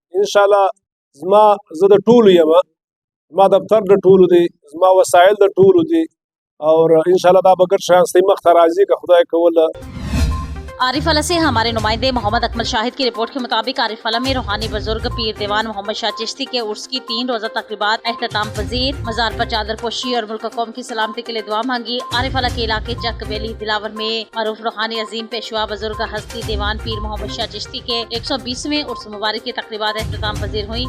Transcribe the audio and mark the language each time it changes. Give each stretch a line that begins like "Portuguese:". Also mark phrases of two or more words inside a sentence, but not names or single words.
Pashto: انشاءالله زما زه د ټولو یم، زما دفتر د ټولو دی، زما وسایل د ټولو دی اور انشاءالله دا به ګډ شیان ستاسې مخ ته راځي که خدای کوله.
Urdu: عارف والا سے ہمارے نمائندے محمد اکمل شاہد کی رپورٹ کے مطابق عارف والا میں روحانی بزرگ پیر دیوان محمد شاہ چشتی کے عرس کی 3 روزہ تقریبات اہتمام پذیر، مزار پر چادر پوشی اور ملک قوم کی سلامتی کے لیے دعا مانگی. عارف والا کے علاقے چک بیلی دلاور میں معروف روحانی عظیم پیشوا بزرگ ہستی دیوان پیر محمد شاہ چشتی کے 120ویں عرس مبارک کی تقریبات اہتمام پذیر ہوئی.